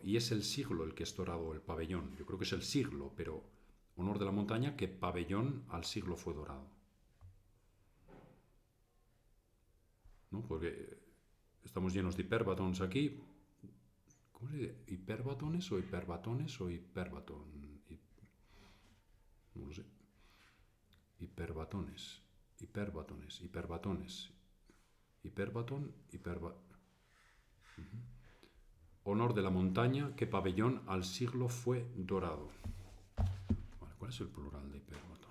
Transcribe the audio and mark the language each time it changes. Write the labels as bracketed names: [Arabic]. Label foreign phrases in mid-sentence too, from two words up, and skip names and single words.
[Spanish] Y es el siglo el que es dorado, el pabellón. Yo creo que es el siglo, pero honor de la montaña, que pabellón al siglo fue dorado. ¿no? Porque estamos llenos de hiperbatones aquí. ¿Cómo se dice? ¿Hiperbatones o hiperbatones o hiperbatón? No lo sé. Hiperbatones, hiperbatones, hiperbatones. Hiperbatón, honor de la montaña, que pabellón al siglo fue dorado. Vale, ¿cuál es el plural de hiperbatón?